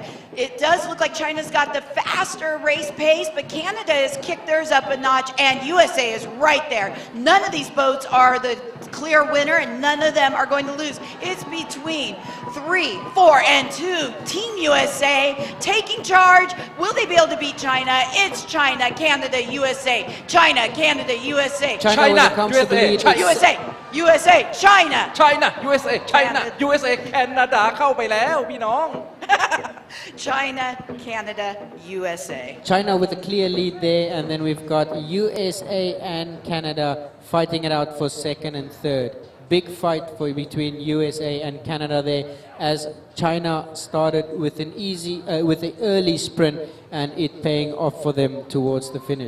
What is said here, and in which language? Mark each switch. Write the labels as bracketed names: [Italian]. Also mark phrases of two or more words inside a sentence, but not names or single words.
[English] It does look like China's got the faster race pace, but Canada has kicked theirs up a notch, and USA is right there. None of these boats are the clear winner, and none of them are going to lose. It's between 3, 4, and 2. Team USA taking charge. Will they be able to beat China? It's China, Canada, USA. China, Canada, USA. China, USA, China. USA, USA, China. China USA China USA [Thai] แคนาดาเข้าไปแล้วพี่น้อง [English] China, Canada, USA. China with a clear lead there, and then we've got USA and Canada fighting it out for second and third. Big fight between USA and Canada there, as China started with an early sprint, and it paying off for them towards the finish.